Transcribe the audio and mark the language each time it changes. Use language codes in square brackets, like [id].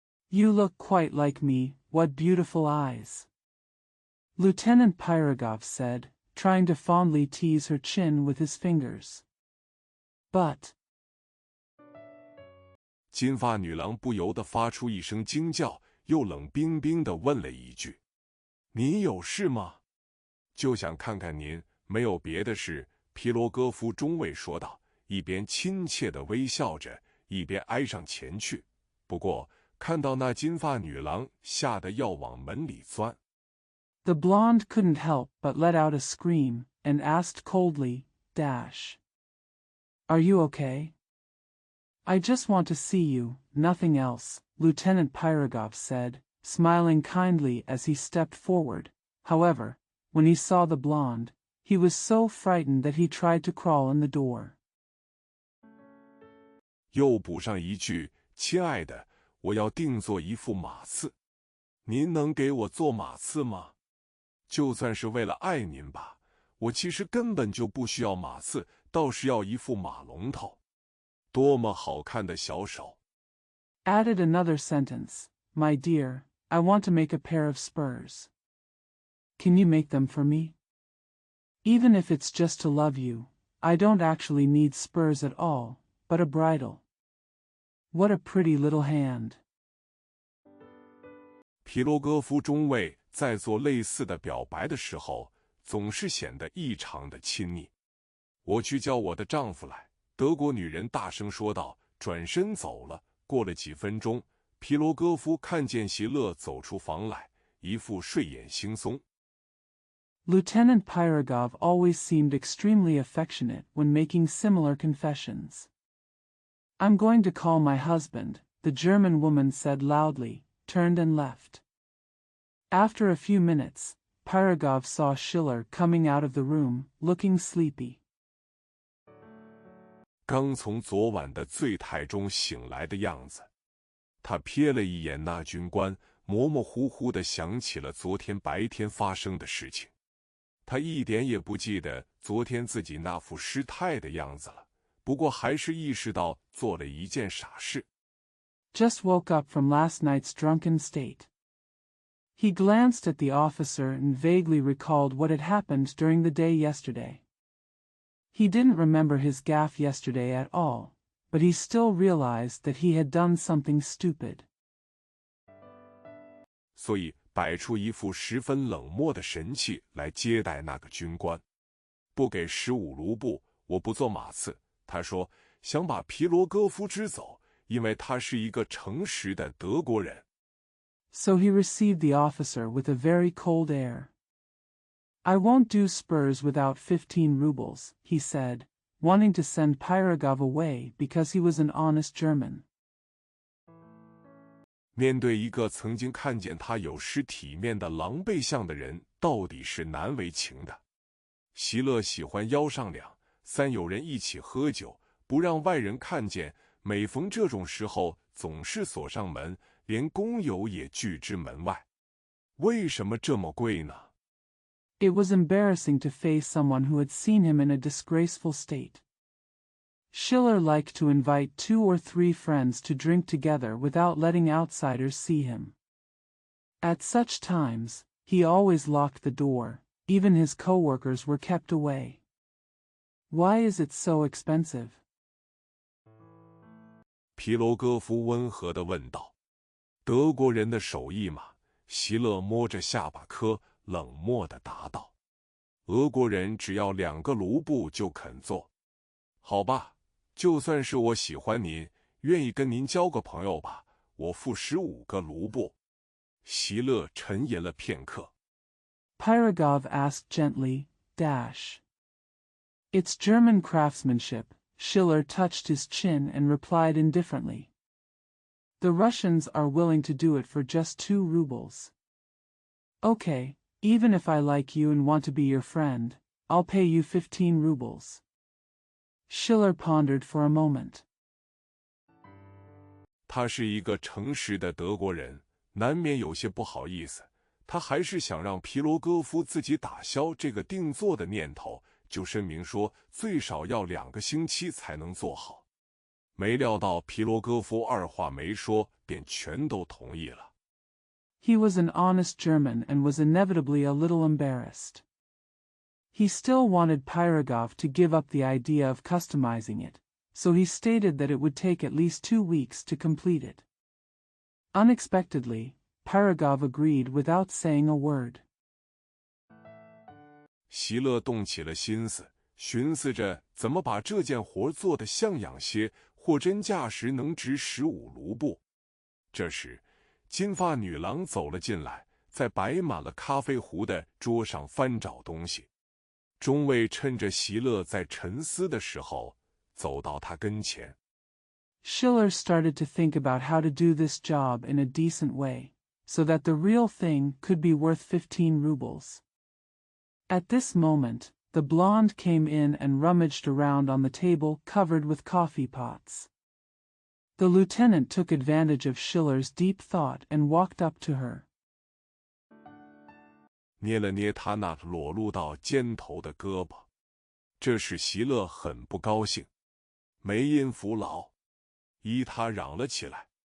[en] You look quite like me, what beautiful eyes. Lieutenant Pirogov said, trying to fondly tease her chin with his fingers. But [zh] 金发女郎不由得发出一声惊叫，又冷冰冰地问了一句：“您有事吗？”“就想看看您，没有别的事。” 皮罗戈夫中尉说道，一边亲切地微笑着，一边挨上前去。不过看到那金发女郎，吓得要往门里钻。 [en] The blonde couldn't help but let out a scream, and asked coldly, Are you okay? I just want to see you, nothing else, Lieutenant Pirogov said, smiling kindly as he stepped forward. However, when he saw the blonde, he was so frightened that he tried to crawl in the door. [zh] 又补上一句：“亲爱的，我要定做一副马刺，您能给我做马刺吗？就算是为了爱您吧，我其实根本就不需要马刺，倒是要一副马龙头。多么好看的小手！” [en] Added another sentence, My dear, I want to make a pair of spurs. Can you make them for me? Even if it's just to love you, I don't actually need spurs at all, but a bridle. What a pretty little hand. [zh] 皮罗戈夫中尉在做类似的表白的时候，总是显得异常的亲昵。我去叫我的丈夫来，德国女人大声说道，转身走了。过了几分钟，皮罗戈夫看见席勒走出房来，一副睡眼惺忪。 [en] Lieutenant Pyrogov always seemed extremely affectionate when making similar confessions. I'm going to call my husband, the German woman said loudly, turned and left. After a few minutes, Pyrogov saw Schiller coming out of the room, looking sleepy. [zh] 刚从昨晚的醉态中醒来的样子，他瞥了一眼那军官，模模糊糊地想起了昨天白天发生的事情。他一点也不记得昨天自己那副失态的样子了，不过还是意识到做了一件傻事。 [en] Just woke up from last night's drunken state. He glanced at the officer and vaguely recalled what had happened during the day yesterday. He didn't remember his gaffe yesterday at all, but he still realized that he had done something stupid. [zh] 所以摆出一副十分冷漠的神气来接待那个军官。不给15卢布，我不做马刺。他说想把皮罗戈夫支走，因为他是一个诚实的德国人。 [en] So he received the officer with a very cold air. I won't do Spurs without 15 rubles, he said, wanting to send Pyrogov away because he was an honest German. [zh] 面对一个曾经看见他有失体面的狼狈相的人，到底是难为情的。席勒喜欢邀上两三友人一起喝酒，不让外人看见，每逢这种时候总是锁上门，连工友也拒之门外。为什么这么贵呢？ [en] It was embarrassing to face someone who had seen him in a disgraceful state. Schiller liked to invite 2 or 3 friends to drink together without letting outsiders see him. At such times, he always locked the door, even his co-workers were kept away. Why is it so expensive? [zh] 皮罗戈夫温和地问道。德国人的手艺嘛，席勒摸着下巴颏，冷漠地答道。俄国人只要2个卢布就肯做。好吧，就算是我喜欢您，愿意跟您交个朋友吧，我付15个卢布。席勒沉吟了片刻。 [en] Pyrogov asked gently, It's German craftsmanship. Schiller touched his chin and replied indifferently. The Russians are willing to do it for just 2 rubles. Okay, even if I like you and want to be your friend, I'll pay you 15 rubles. Schiller pondered for a moment. [zh] 他是一个诚实的德国人，难免有些不好意思。他还是想让皮罗戈夫自己打消这个定做的念头，就声明说最少要2个星期才能做好。没料到皮罗戈夫二话没说，便全都同意了。 [en] He was an honest German and was inevitably a little embarrassed. He still wanted Pyrogov to give up the idea of customizing it, so he stated that it would take at least 2 weeks to complete it. Unexpectedly, Pyrogov agreed without saying a word. [zh] 席勒动起了心思，寻思着怎么把这件活做得像样些，货真价实能值15卢布。这时，金发女郎走了进来，在摆满了咖啡壶的桌上翻找东西。中尉趁着席勒在沉思的时候，走到他跟前。 [en] Schiller started to think about how to do this job in a decent way, so that the real thing could be worth 15 rubles. At this moment, the blonde came in and rummaged around on the table covered with coffee pots. The lieutenant took advantage of Schiller's deep thought and walked up to her. [zh] 捏了捏他那裸露到肩头的胳膊，这使席勒很不高兴，梅因弗劳，依他嚷了起来。